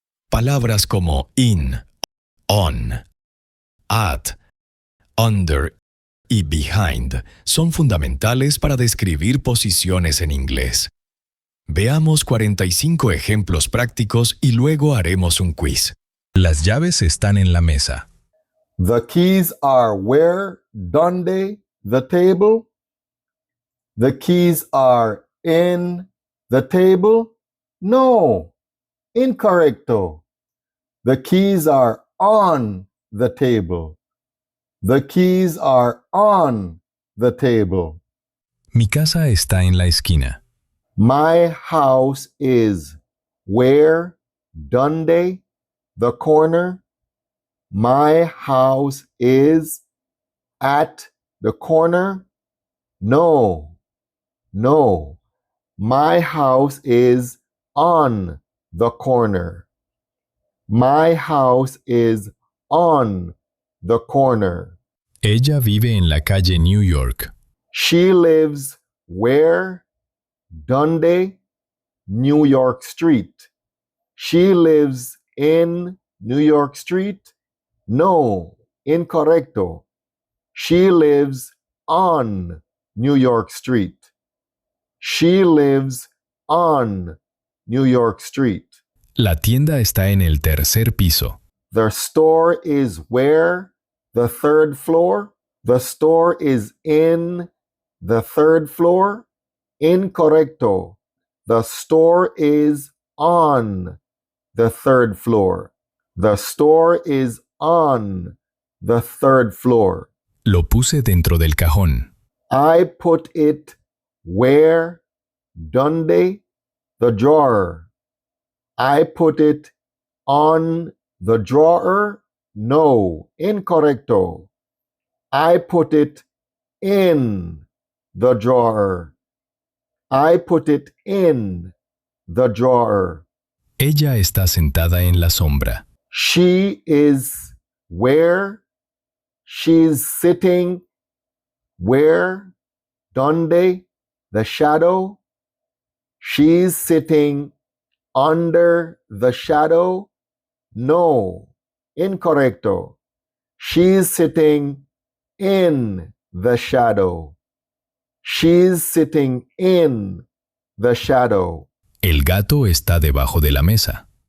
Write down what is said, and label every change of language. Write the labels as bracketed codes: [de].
[es] Palabras como in, on, at, under y behind son fundamentales para describir posiciones en inglés. Veamos 45 ejemplos prácticos y luego haremos un quiz. Las llaves están en la mesa. [en] The keys are where, [es] donde, [en] the table. The keys are in the table. [es] No, incorrecto. [en] The keys are on the table. The keys are on the table. [es] Mi casa está en la esquina. [en] My house is where, [es] donde, [en] the corner. My house is at the corner. No, no. My house is on the corner. My house is on the corner. [es] Ella vive en la calle New York. [en] She lives where, [es] donde, [en] New York Street. She lives in New York Street. [es] No, incorrecto. [en] She lives on New York Street. She lives on New York Street. [es] La tienda está en el tercer piso. [en] The store is where? The third floor. The store is in the third floor. [es] Incorrecto. [en] The store is on the third floor. The store is on the third floor. [es] Lo puse dentro del cajón. [en] I put it where? [es] Donde? [en] The drawer. I put it on the drawer? [es] No, incorrecto. [en] I put it in the drawer. I put it in the drawer. [es] Ella está sentada en la sombra. [en] She is where? She's sitting where? [es] Donde? [en] The shadow? She's sitting under the shadow? [es] No, incorrecto. [en] She's sitting in the shadow. She's sitting in the shadow. [es] El gato está debajo de la mesa.